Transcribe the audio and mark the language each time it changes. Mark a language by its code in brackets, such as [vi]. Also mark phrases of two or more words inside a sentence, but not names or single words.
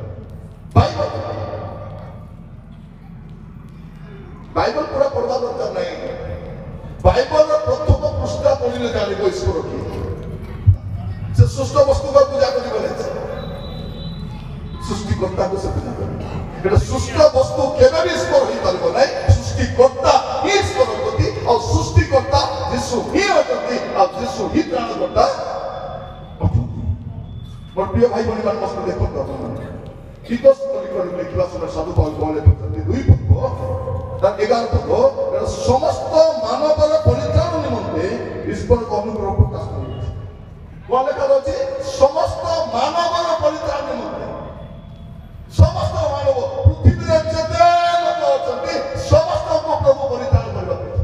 [or] ବାଇବଲ ପୁରା ପଢିବା ଦରକାର ନାହିଁ ବାଇବଲର ପ୍ରଥମ ପୃଷ୍ଠା ପଢିଲେ ଜାଣିବ ଈଶ୍ୱର କିଏ ସେ ସୃଷ୍ଟ ବସ୍ତୁକୁ ପୂଜା କରିବ ନାହିଁ ସୃଷ୍ଟିକର୍ତ୍ତାକୁ ସେ ପୂଜା କରିବ ଏଟା ସୃଷ୍ଟ ବସ୍ତୁ କେବେ ईश्वर ହେଇପାରିବ ନାହିଁ ସୃଷ୍ଟିକର୍ତ୍ତା ହିଁ ଈଶ୍ୱର ଅଟନ୍ତି ଆଉ ସୃଷ୍ଟିକର୍ତ୍ତା ଯୀଶୁ ହିଁ ଅଟନ୍ତି ଆଉ ଯୀଶୁ ହିଁ ତ୍ରାଣକର୍ତ୍ତା ଅଟନ୍ତି ମୋର ପ୍ରିୟ ଭାଇ ଭଉଣୀ ମାନେ ମସ୍ତ ଦେଖନ୍ତୁ ଆପଣମାନେ ଟିଟୋସ ଲେଖିବା ସମୟ ସାଧୁ ପାଉଲ କଣ ଲେଖୁଛନ୍ତି 2 ପଦ ତାର 11 ପଦ ସମସ୍ତ ମାନବର ପରିତ୍ରାଣ ନିମନ୍ତେ ଈଶ୍ୱରଙ୍କ ଅନୁଗ୍ରହ ପ୍ରକାଶ କରିଛି କଣ ଲେଖାଯାଉଛି ସମସ୍ତ ମାନବର ପରିତ୍ରାଣ ନିମନ୍ତେ ସମସ୍ତ ମାନବ ପୃଥିବୀରେ ଯେତେ ଲୋକ ଅଛନ୍ତି ସମସ୍ତଙ୍କୁ ପ୍ରଭୁ ପରିତ୍ରାଣ କରିବା